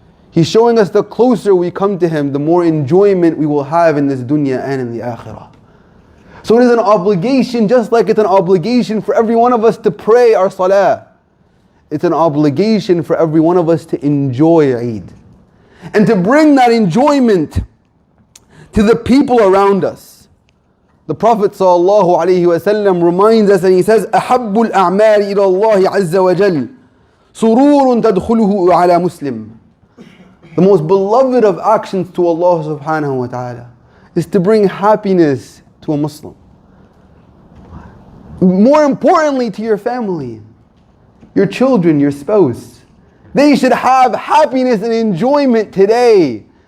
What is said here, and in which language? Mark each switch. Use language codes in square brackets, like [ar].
[en] He's showing us the closer we come to Him, the more enjoyment we will have in this dunya and in the akhirah. So it is an obligation, just like it's an obligation for every one of us to pray our salah. It's an obligation for every one of us to enjoy Eid. And to bring that enjoyment to the people around us. The Prophet ﷺ reminds us and he says, [ar] أَحَبُّ الْأَعْمَالِ إِلَى اللَّهِ عَزَّ وَجَلَّ سُرُورٌ تَدْخُلُهُ عَلَى مُسْلِمٍ. [en] The most beloved of actions to Allah subhanahu wa ta'ala is to bring happiness to a Muslim. More importantly, to your family, your children, your spouse. They should have happiness and enjoyment today.